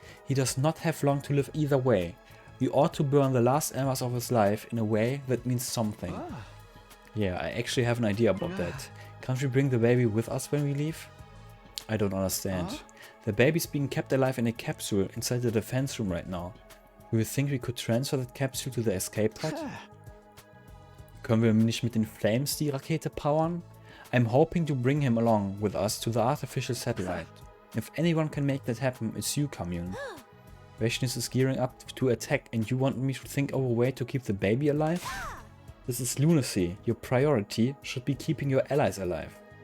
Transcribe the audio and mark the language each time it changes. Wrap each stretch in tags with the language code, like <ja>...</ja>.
<en>He does not have long to live either way. We ought to burn the last embers of his life in a way that means something. Yeah, I actually have an idea about that. Can't we bring the baby with us when we leave? I don't understand. The baby's being kept alive in a capsule inside the defense room right now. Do you think we could transfer that capsule to the escape pod?</en> <de>Können wir nicht mit den Flames die Rakete powern?</de> <en>I'm hoping to bring him along with us to the artificial satellite. If anyone can make that happen, it's you, Commune. Vashnis is gearing up to attack and you want me to think of a way to keep the baby alive? This is lunacy. Your priority should be keeping your allies alive.</en>